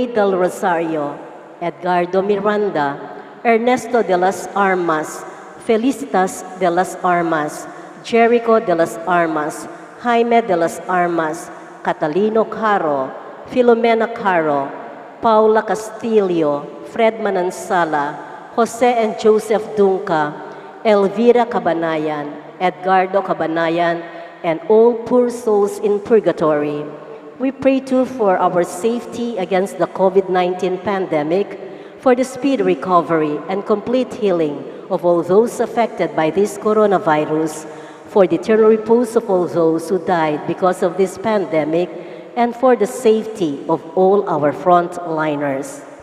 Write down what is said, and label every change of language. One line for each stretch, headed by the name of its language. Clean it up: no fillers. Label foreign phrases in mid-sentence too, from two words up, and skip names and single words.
English: Del Rosario, Edgardo Miranda, Ernesto de las Armas, Felicitas de las Armas, Jericho de las Armas, Jaime de las Armas, Catalino Caro, Filomena Caro, Paula Castillo, Fred Manansala, Jose and Joseph Dunca, Elvira Cabanayan, Edgardo Cabanayan, and all poor souls in purgatory. We pray too for our safety against the COVID-19 pandemic, for the speedy recovery and complete healing of all those affected by this coronavirus, for the eternal repose of all those who died because of this pandemic, and for the safety of all our frontliners.